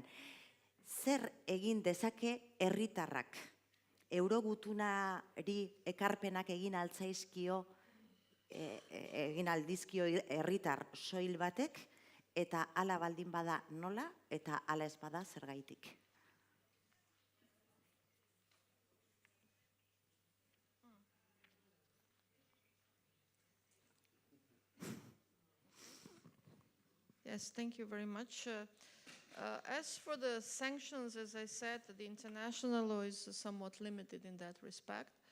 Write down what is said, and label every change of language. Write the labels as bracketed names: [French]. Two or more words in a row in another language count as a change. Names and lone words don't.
[Basque] Zer egin dezake herritarrak? Eurogutunari ekarpenak egin altzaizkio, egin aldizkio herritar soil batek, eta hala baldin bada nola, eta hala ez bada zergaitik. [English] Yes, thank you very much. As for the sanctions, as I said, the international law is somewhat limited in that respect.